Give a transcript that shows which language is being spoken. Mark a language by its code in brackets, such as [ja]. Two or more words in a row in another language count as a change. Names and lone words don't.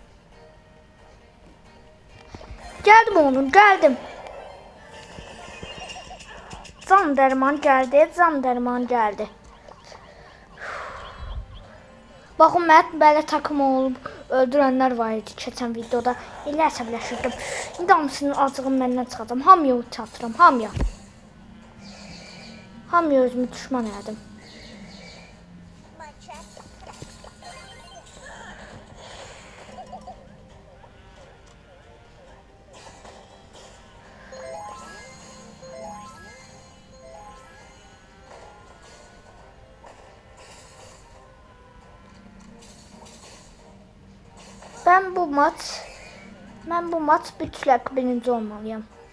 [tr] Geldim oğlum, geldim. Can derman geldi, can derman geldi. [az] Bakın mən belə takım olub öldürənlər var idi keçən videoda. Elə əsəbləşirdim. İndi hamısının acığım məndən çıxacam. Hamıya ulti atıram, hamıya. Hamıya özümü düşman elədim. [tr] Ben bu maç mütləq birinci olmalıyım.